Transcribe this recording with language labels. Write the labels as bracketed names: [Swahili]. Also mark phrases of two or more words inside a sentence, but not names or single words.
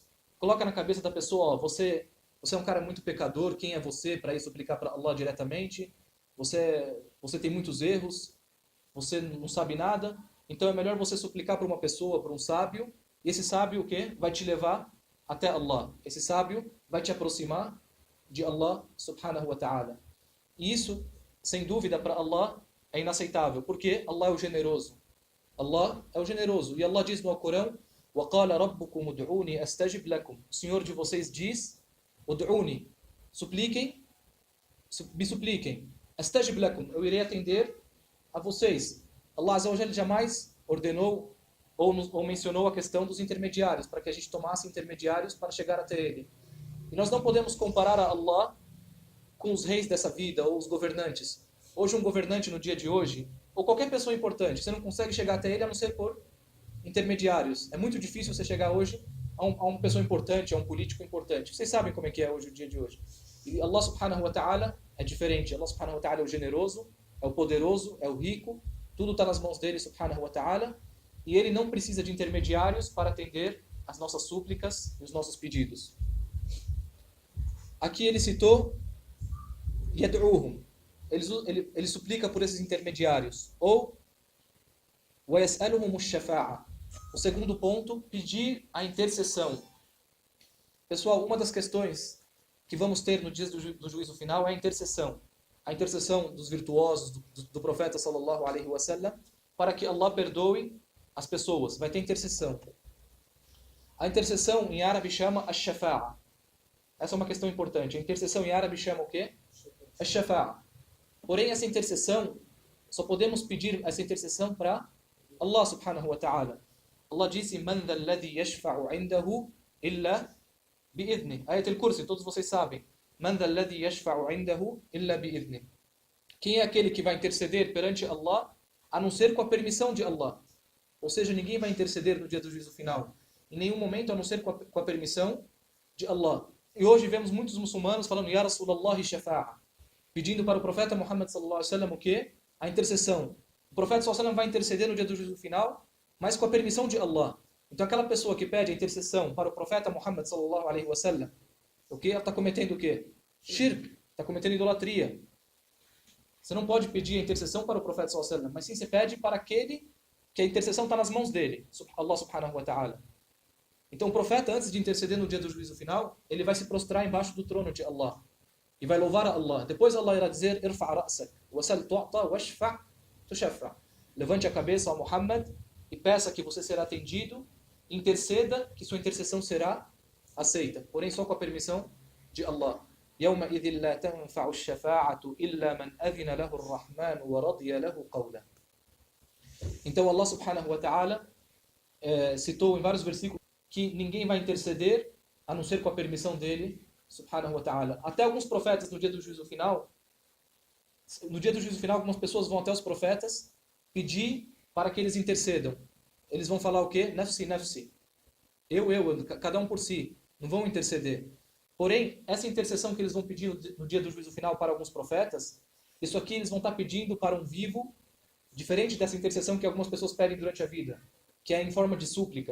[Portuguese] Coloca na cabeça da pessoa, ó, você é um cara muito pecador, quem é você para ir suplicar para Allah diretamente? Você tem muitos erros, você não sabe nada, então é melhor você suplicar para uma pessoa, para um sábio, e esse sábio o quê? Vai te levar até Allah. Esse sábio vai te aproximar de Allah [Arabic] سبحانه وتعالى. [Portuguese] E isso, sem dúvida, para Allah é inaceitável, porque Allah é o generoso. Allah é o generoso. E Allah diz no Alcorão: [Arabic] وَقَالَ رَبُّكُمُ ادْعُونِي أَسْتَجِبْ لَكُمْ. [Portuguese] O Senhor de vocês diz: "Ud'uni", supliquem, me supliquem. [Arabic] أَسْتَجِبْ لَكُمْ, [Portuguese] eu irei atender a vocês. Allah [Arabic] عز وجل [Portuguese] jamais ordenou ou mencionou a questão dos intermediários, para que a gente tomasse intermediários para chegar até Ele. E nós não podemos comparar a Allah com os reis dessa vida, ou os governantes. Hoje um governante no dia de hoje, ou qualquer pessoa importante, você não consegue chegar até ele a não ser por intermediários. É muito difícil você chegar hoje a uma pessoa importante, a um político importante. Vocês sabem como é que é hoje o dia de hoje. E Allah [Arabic] سبحانه وتعالى [Portuguese] é diferente. Allah [Arabic] سبحانه وتعالى [Portuguese] é o generoso, é o poderoso, é o rico. Tudo está nas mãos dele [Arabic] سبحانه وتعالى. [Portuguese] E ele não precisa de intermediários para atender as nossas súplicas e os nossos pedidos. Aqui ele citou يَدْعُوهُمْ. Ele suplica por esses intermediários. [Arabic] Ou وَيَسْأَلُهُمُ الشَّفَاعَةِ. [Portuguese] O segundo ponto, pedir a intercessão. Pessoal, uma das questões que vamos ter no dia do juízo final é a intercessão. A intercessão dos virtuosos, do profeta [Arabic] صلى الله عليه وسلم, [Portuguese] para que Allah perdoe as pessoas. Vai ter intercessão. A intercessão em árabe chama ash-shafa'a. Essa é uma questão importante. A intercessão em árabe chama o quê? Ash-shafa'a. Porém, essa intercessão, só podemos pedir essa intercessão para Allah [Arabic] سبحانه وتعالى. Allah disse: "من ذا الذي يشفع عنده إلا بإذنه." [Portuguese] Ayat al-Kursi, todos vocês sabem. [Arabic] "من ذا الذي يشفع عنده إلا بإذنه." [Portuguese] Quem é aquele que vai interceder perante Allah a não ser com a permissão de Allah? Ou seja, ninguém vai interceder no dia do juízo final, em nenhum momento a não ser com a permissão de Allah. E hoje vemos muitos muçulmanos falando: [Arabic] "يا رسول الله شفاعة", [Portuguese] pedindo para o profeta Muhammad [Arabic] صلى الله عليه وسلم [Portuguese] o quê? A intercessão. O profeta [Arabic] صلى الله عليه وسلم [Portuguese] vai interceder no dia do juízo final, mas com a permissão de Allah. Então aquela pessoa que pede a intercessão para o profeta Muhammad [Arabic] صلى الله عليه وسلم, [Portuguese] o quê? Ela está cometendo o quê? Shirk, está cometendo idolatria. Você não pode pedir a intercessão para o profeta [Arabic] صلى الله عليه وسلم, [Portuguese] mas sim você pede para aquele que a intercessão está nas mãos dele, [Arabic] الله سبحانه وتعالى. [Portuguese] Então o profeta, antes de interceder no dia do juízo final, ele vai se prostrar embaixo do trono de Allah e vai louvar a Allah. Depois Allah irá dizer: [Arabic] "ارفع رأسك وسل تعط واشفع تشفع." [Portuguese] Levante a cabeça ao Muhammad e peça que você será atendido, interceda que sua intercessão será aceita, porém só com a permissão de Allah. [Arabic] يومئذ لا تنفع الشفاعة إلا من أذن له الرحمن ورضي له قولا. [Portuguese] Então Allah [Arabic] سبحانه وتعالى [Portuguese] citou em vários versículos que ninguém vai interceder a não ser com a permissão dele, [Arabic] سبحانه وتعالى. [Portuguese] Até alguns profetas no dia do juízo final, algumas pessoas vão até os profetas pedir para que eles intercedam. Eles vão falar o quê? [Arabic] نفسي نفسي. [Portuguese] Eu, cada um por si. Não vão interceder. Porém, essa intercessão que eles vão pedir no dia do juízo final para alguns profetas, isso aqui eles vão estar pedindo para um vivo, diferente dessa intercessão que algumas pessoas pedem durante a vida, que é em forma de súplica.